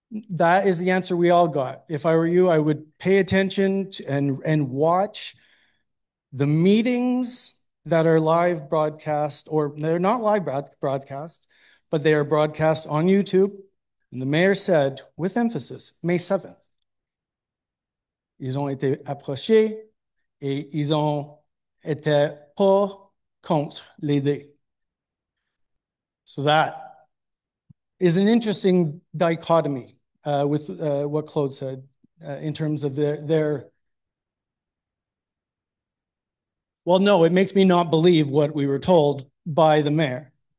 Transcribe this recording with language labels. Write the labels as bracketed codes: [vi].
[en] That is the answer we all got. If I were you, I would pay attention to and watch the meetings that are live broadcast, or they're not live broadcast, but they are broadcast on YouTube. And the mayor said, with emphasis, May 7th, [fr] ils ont été approchés et ils ont été pas contre l'idée. [en] So that is an interesting dichotomy with what Claude said in terms of their. Well, no, it makes me not believe what we were told by the mayor.